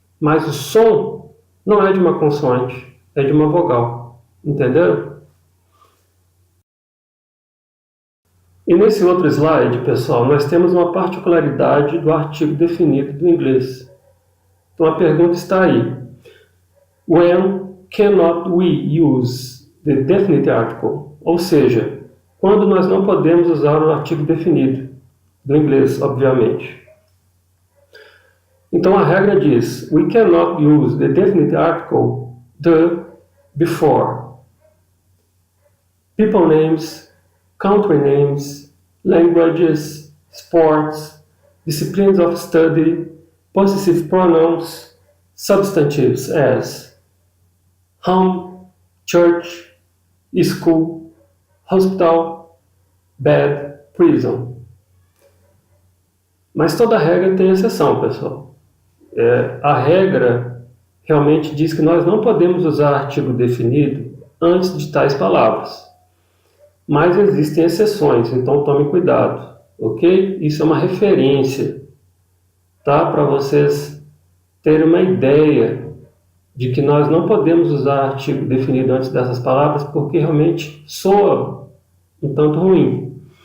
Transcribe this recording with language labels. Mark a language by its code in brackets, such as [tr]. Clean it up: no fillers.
[pt] Mas o som não é de uma consoante, é de uma vogal. Entenderam? E nesse outro slide, pessoal, nós temos uma particularidade do artigo definido do inglês. Então a pergunta está aí. [en] When cannot we use the definite article? [pt] Ou seja, quando nós não podemos usar o artigo definido, do inglês, obviamente. Então a regra diz, [en] we cannot use the definite article the before people names, country names, languages, sports, disciplines of study, possessive pronouns, substantives as home, church, school, hospital, bed, prison. [pt] Mas toda regra tem exceção, pessoal. A regra realmente diz que nós não podemos usar artigo definido antes de tais palavras. Mas existem exceções, então tome cuidado, ok? Isso é uma referência, tá? Para vocês terem uma ideia de que nós não podemos usar artigo definido antes dessas palavras porque realmente soa um tanto ruim.